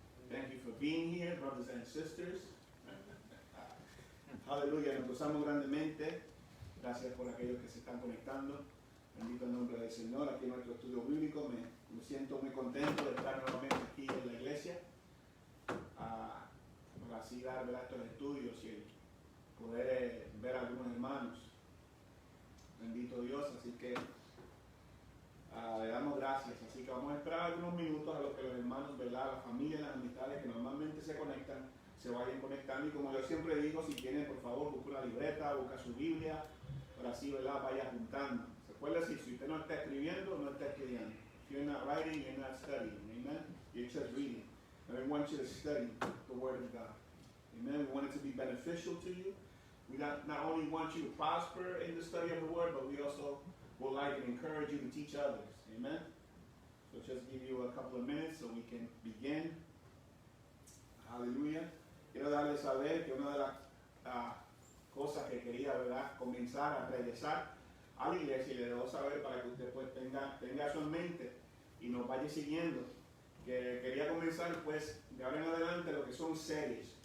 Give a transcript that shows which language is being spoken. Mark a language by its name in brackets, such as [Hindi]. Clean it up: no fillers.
[English] Thank you for being here, brothers and sisters. [Spanish] Aleluya, nos gozamos grandemente. Gracias por aquellos que se están conectando. Bendito el nombre del Señor. Aquí en nuestro estudio bíblico me siento muy contento de estar nuevamente aquí en la iglesia. Para así dar estos estudios y poder ver a algunos hermanos. Bendito Dios, así que le damos gracias. Así que vamos a esperar algunos minutos a los que los hermanos, ¿verdad? La familia, las amistades que normalmente se conectan, se vayan conectando. Y como yo siempre digo, si tienen, por favor, busca una libreta, busca su Biblia, para así, ¿verdad? Vaya juntando. Se puede decir, si usted no está escribiendo, no está estudiando. [English] If you're not writing, you're not studying. Amen? You're just reading. And we want you to study the Word of God. Amen? We want it to be beneficial to you. We not only want you to prosper in the study of the Word, but we also would like and encourage you to teach others. Amen? So just give you a couple of minutes so we can begin. Hallelujah. [Spanish] Quiero darles saber que una de las cosas que quería, ¿verdad?, comenzar a regresar a la iglesia, y le debo saber para que usted pues tenga eso en mente y nos vaya siguiendo, que quería comenzar pues de ahora en adelante lo que son series.